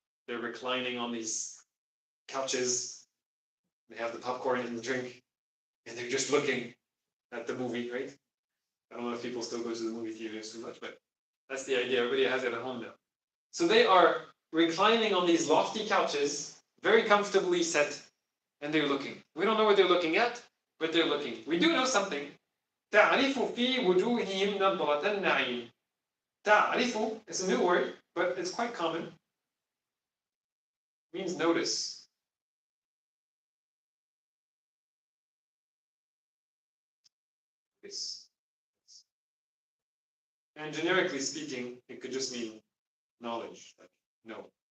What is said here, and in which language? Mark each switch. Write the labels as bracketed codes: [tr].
[en] They're reclining on these couches. They have the popcorn and the drink, and they're just looking at the movie, right? I don't know if people still go to the movie theaters too much, but that's the idea. Everybody has it at home now. So they are reclining on these lofty couches, very comfortably set, and they're looking. We don't know what they're looking at, but they're looking. We do know something. [ar] تعرف في وجوههم نظرة النعيم. [en] تعرف is a new word, but it's quite common. It means notice. And generically speaking, it could just mean knowledge. Like, no.